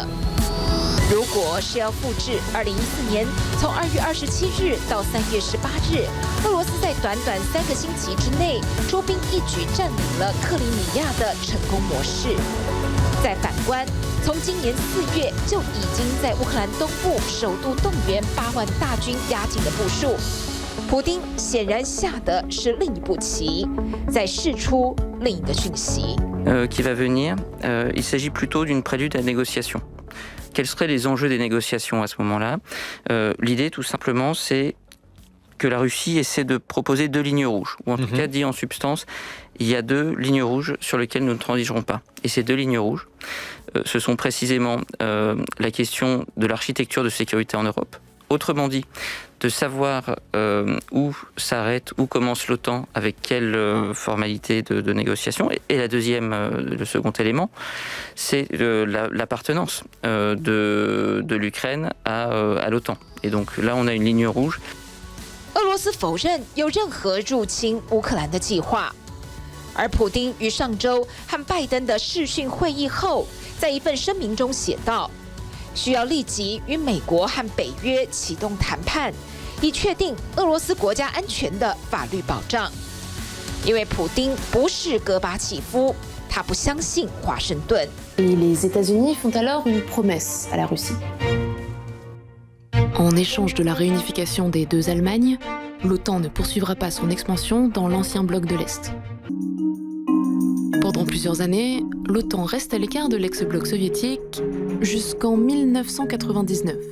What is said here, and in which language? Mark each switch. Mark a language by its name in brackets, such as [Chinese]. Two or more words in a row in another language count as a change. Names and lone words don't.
[Chinese] 如果是要复制2014年从2月27日到3月18日，俄罗斯在短短3个星期之内出兵一举占领了克里米亚的成功模式，再反观从今年4月就已经在乌克兰东部首度动员8万大军压境的部署，普丁显然下的是另一步棋，在释出另一个讯息。 [French] Qui va venir, il s'agit plutôt d'une prélude à négociation. Quels seraient les enjeux des négociations à ce moment-là? L'idée, tout simplement, c'est que la Russie essaie de proposer 2 lignes rouges, ou en tout cas dit en substance, il y a 2 lignes rouges sur lesquelles nous ne transigerons pas. Et ces 2 lignes rouges, ce sont précisément la question de l'architecture de sécurité en Europe. Autrement dit, de savoir où s'arrête, où commence l'OTAN, avec quelle formalité de négociation. Et le second élément, c'est l'appartenance de l'Ukraine à l'OTAN. Et donc là, on a une ligne rouge. [Chinese] 俄罗斯否认有任何入侵乌克兰的计划，而普丁于上周和拜登的视讯会议后，在一份声明中写道，需要立即与美国和北约启动谈判，以确定俄罗斯国家安全的法律保障。因为普丁不是戈巴契夫，他不相信华盛顿。 [French] Les États-Unis font alors une promesse à la Russie. En échange de la réunification des 2 Allemagnes, l'OTAN ne poursuivra pas son expansion dans l'ancien bloc de l'Est. Pendant plusieurs années, l'OTAN reste à l'écart de l'ex-bloc soviétique jusqu'en 1999.